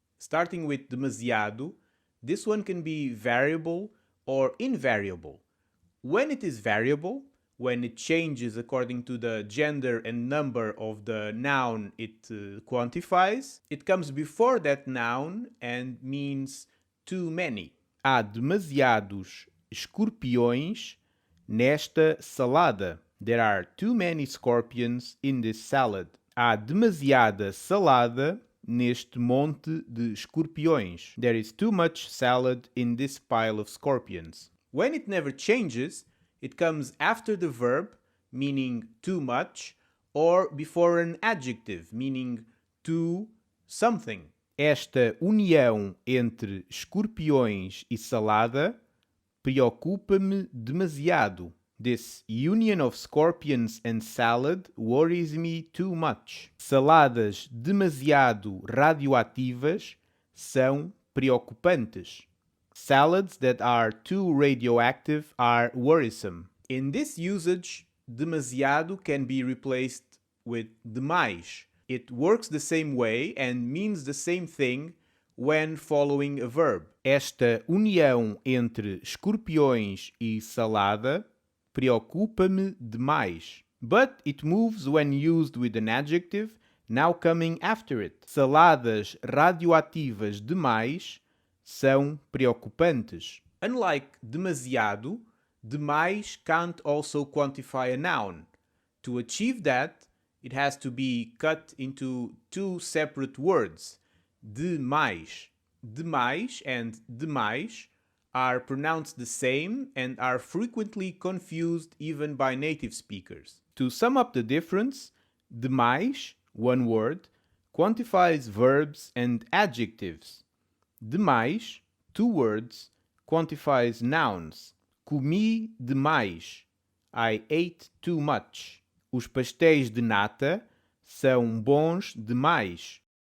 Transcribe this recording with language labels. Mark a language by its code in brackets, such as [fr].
[en] Starting with demasiado, this one can be variable or invariable. When it is variable, when it changes according to the gender and number of the noun it quantifies, it comes before that noun and means too many. [pt] Há demasiados escorpiões nesta salada. [en] There are too many scorpions in this salad. [pt] Há demasiada salada neste monte de escorpiões. [en] There is too much salad in this pile of scorpions. When it never changes, it comes after the verb, meaning too much, or before an adjective, meaning too something. [pt] Esta união entre escorpiões e salada preocupa-me demasiado. [en] This union of scorpions and salad worries me too much. [pt] Saladas demasiado radioativas são preocupantes. [en] Salads that are too radioactive are worrisome. In this usage, demasiado can be replaced with demais. It works the same way and means the same thing when following a verb. [pt] Esta união entre escorpiões e salada preocupa-me demais. [en] But it moves when used with an adjective, now coming after it. [pt] Saladas radioativas demais são preocupantes. [en] Unlike demasiado, demais can't also quantify a noun. To achieve that, it has to be cut into two separate words. Demais. Demais and demais are pronounced the same and are frequently confused even by native speakers. To sum up the difference, demais, one word, quantifies verbs and adjectives. Demais, two words, quantifies nouns. [pt] Comi demais. [en] I ate too much. [pt] Os pastéis de nata são bons demais.